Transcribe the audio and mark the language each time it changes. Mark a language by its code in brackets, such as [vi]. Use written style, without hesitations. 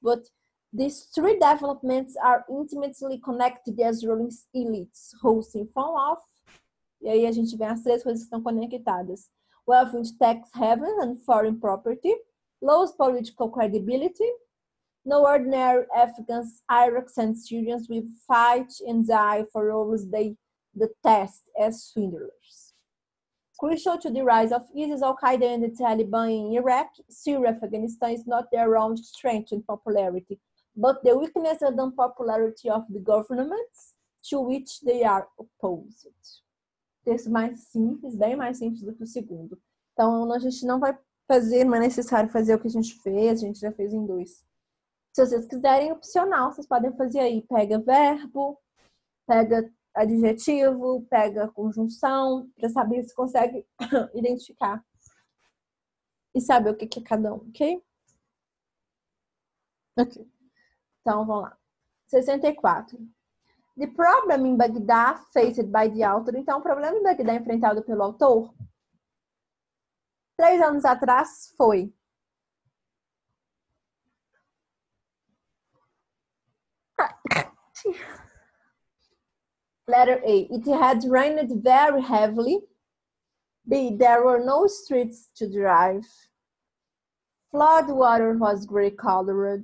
[en] But these 3 developments are intimately connected as ruling elites who siphon off. [pt] E aí a gente vê as 3 coisas que estão conectadas. [en] Wealth in tax haven and foreign property, low political credibility. No ordinary Afghans, Iraqis and Syrians will fight and die for roles they detest as swindlers. Crucial to the rise of ISIS, Al-Qaeda and the Taliban in Iraq, Syria, Afghanistan is not their own strength and popularity, but the weakness and unpopularity of the governments to which they are opposed. [pt] Texto mais simples, bem mais simples do que o segundo. Então, a gente não vai fazer, não é necessário fazer o que a gente fez, a gente já fez em 2. Se vocês quiserem, opcional, vocês podem fazer aí. Pega verbo, pega adjetivo, pega conjunção, para saber se consegue identificar e saber o que é cada um, ok? Ok. Então, vamos lá. 64. [en] The problem in Baghdad faced by the author. [pt] Então, o problema em Bagdá enfrentado pelo autor 3 anos atrás foi [en] letter A. It had rained very heavily. B. There were no streets to drive. Flood water was gray colored.